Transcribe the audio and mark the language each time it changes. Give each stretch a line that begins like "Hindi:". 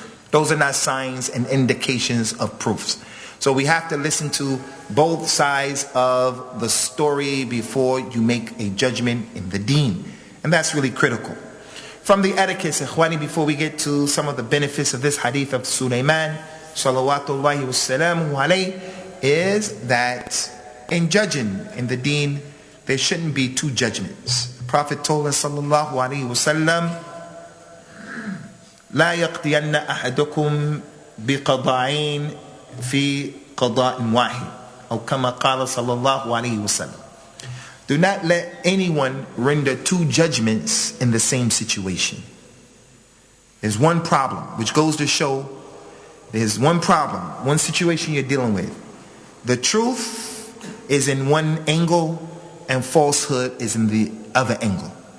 English: Those are not signs and indications of proofs. So we have to listen to both sides of the story before you make a judgment in the deen. And that's really critical. From the etiquette, ikhwani, before we get to some of the benefits of this hadith of Sulaiman, salawatullahi wassalamu alayhi, is that in judging in the deen, there shouldn't be two judgments. The Prophet told us,
Arabic: sallallahu alayhi wasallam, لا يقضين أحدكم بقضاءين في قضاء واحد أو كما قال صلى الله عليه وسلم.
English: Do not let anyone render two judgments in the same situation. There's one problem, which goes to show there's one problem, one situation you're dealing with. The truth is in one angle and falsehood is in the other angle.